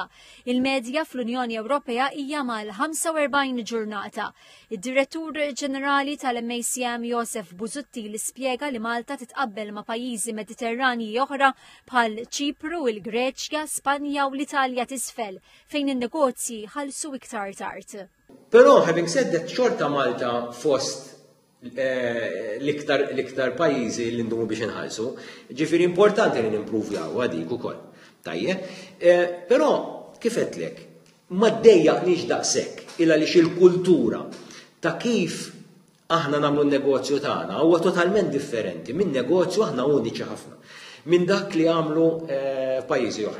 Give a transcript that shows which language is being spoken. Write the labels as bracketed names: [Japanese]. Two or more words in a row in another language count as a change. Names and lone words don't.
[Maltese] Il-medja fl-Unjoni Ewropea hija mal-45 ġurnata. Id-Direttur Ġenerali tal-MACM Josef Buzutti li spjega li Malta titqabbel ma' pajjiżi Mediterranji oħra bħal Ċipru, il-Greċja, Spanja u l-Italja t'isfel fejn in-negozji ħallsu iktar tard. Però [English] having said that [Maltese] xorta Malta fost l-iktar pajjiżi li ndumu biex inħallsu, ġifieri importanti li nimpruvjaw għadik ukoll. Tajjeb, però kif qedtlek, ma ddejjaqniex daqshekk illa għaliex il-kultura ta' kif aħna nagħmlu n-negozju tagħna huwa totalment differenti minn negozju aħna uniċi ħafna minn dak li għamlu pajjiżi oħra.